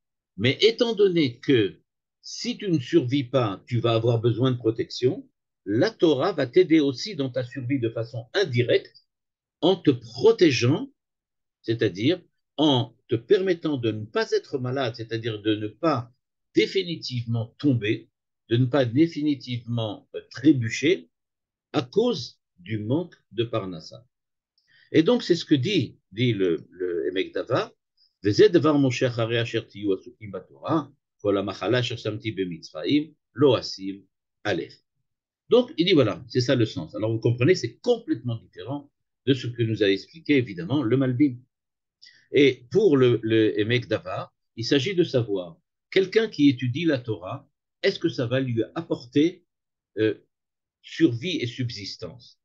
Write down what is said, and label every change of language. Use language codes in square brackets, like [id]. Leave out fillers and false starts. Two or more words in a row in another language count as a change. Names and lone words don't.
[fr] Mais étant donné que si tu ne survis pas, tu vas avoir besoin de protection, la Torah va t'aider aussi dans ta survie de façon indirecte en te protégeant, c'est-à-dire en te permettant de ne pas être malade, c'est-à-dire de ne pas définitivement tomber, de ne pas définitivement trébucher à cause du manque de Parnassa. Et donc, c'est ce que dit le Emek Davar, [he] וזה דבר משה אחרי אשר תהיו עסוקים בתורה, כל המחלה אשר שמתי במצרים, לא אשים עליך. [fr] Donc, il dit voilà, c'est ça le sens. Alors, vous comprenez, c'est complètement différent de ce que nous a expliqué, évidemment, le Malbim. Et pour le Emek Davar, il s'agit de savoir, quelqu'un qui étudie la Torah, est-ce que ça va lui apporter euh, survie et subsistance?